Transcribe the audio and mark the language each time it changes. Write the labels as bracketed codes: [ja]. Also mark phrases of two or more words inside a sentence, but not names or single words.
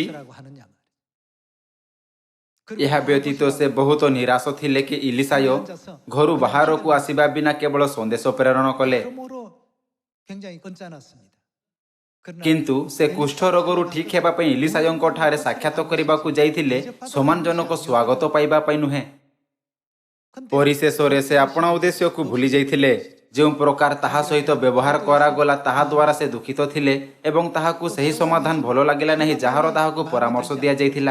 [ko] 라고 하느냐 [or] ଏହା ବ୍ୟତୀତ ସେ ବହୁତ ନିରାଶ ଥିଲେ କି ଇଲିସାୟ ଘରୁ ବାହାରକୁ ଆସିବା ବିନା କେବଳ ସନ୍ଦେଶ ପ୍ରେରଣ କଲେ। [ko] 그러므로 굉장히 건짜놨습니다. [or] କିନ୍ତୁ ସେ କୁଷ୍ଠ ରୋଗରୁ ଠିକ୍ ହେବା ପାଇଁ ଇଲିସାୟଙ୍କ ଠାରେ ସାକ୍ଷାତ କରିବାକୁ ଯାଇଥିଲେ, ସମ୍ମାନଜନକ ସ୍ୱାଗତ ପାଇବା ପାଇଁ ନୁହେଁ। ପରିଶେଷରେ ସେ ଆପଣା ଉଦ୍ଦେଶ୍ୟକୁ ଭୁଲି ଯାଇଥିଲେ। ଯେଉଁ ପ୍ରକାର ତାହା ସହିତ ବ୍ୟବହାର କରାଗଲା ତାହା ଦ୍ୱାରା ସେ ଦୁଃଖିତ ଥିଲେ ଏବଂ ତାହାକୁ ସେହି ସମାଧାନ ଭଲ ଲାଗିଲା ନାହିଁ ଯାହାର ତାହାକୁ ପରାମର୍ଶ ଦିଆଯାଇଥିଲା।